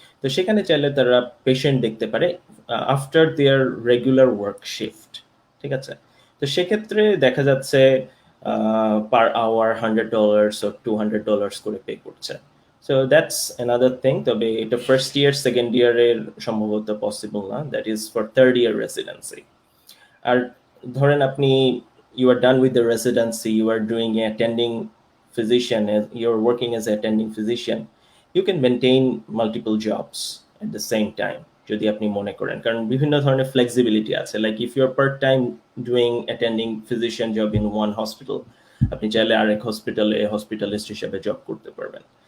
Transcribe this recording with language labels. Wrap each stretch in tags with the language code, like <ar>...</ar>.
<bn>তো সেখানে চাইলে তারা পেশেন্ট দেখতে পারে</bn> <en>After their regular work shift.</en> <bn>ঠিক আছে? তো সেক্ষেত্রে দেখা যাচ্ছে পার আওয়ার $100 ও $200 করে পে করছে।</bn> <en>So that's another thing.</en> <bn>তবে এটা ফার্স্ট ইয়ার সেকেন্ড ইয়ারের সম্ভবত পসিবল না,</bn> <en>That is for third year residency.</en> <bn>আর ধরেন আপনি,</bn> <en>you are done with the residency, you are doing a attending physician, you're working as an attending physician, you can maintain multiple jobs at the same time</en> <bn>যদি আপনি মনে করেন, কারণ বিভিন্ন ধরনের flexibility আছে।</bn> <en>like if you are part time doing attending physician job in one hospital,</en> <bn>আপনি চাইলে আরেক হসপিটালে হসপিটালিস্ট হিসেবে জব করতে পারবেন।</bn>